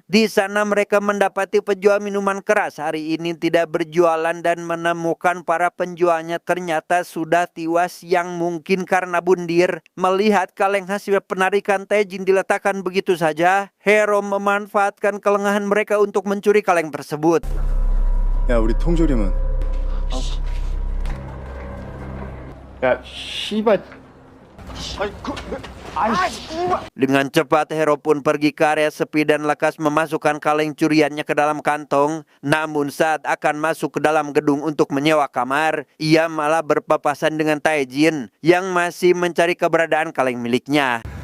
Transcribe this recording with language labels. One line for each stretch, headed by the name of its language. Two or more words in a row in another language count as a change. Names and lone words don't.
Indonesian: Di sana mereka mendapati penjual minuman keras hari ini tidak berjualan dan menemukan para penjualnya ternyata sudah tewas yang mungkin karena bundir. Melihat kaleng hasil penarikan Taejin diletakkan begitu saja, Hero memanfaatkan kelengahan mereka untuk mencuri kaleng tersebut.
Korean: 야, 우리 통조림은. 야, 씨발.
Indonesian: Dengan cepat Hero pun pergi ke area sepi dan lekas memasukkan kaleng curiannya ke dalam kantong. Namun saat akan masuk ke dalam gedung untuk menyewa kamar, ia malah berpapasan dengan Taejin yang masih mencari keberadaan kaleng miliknya.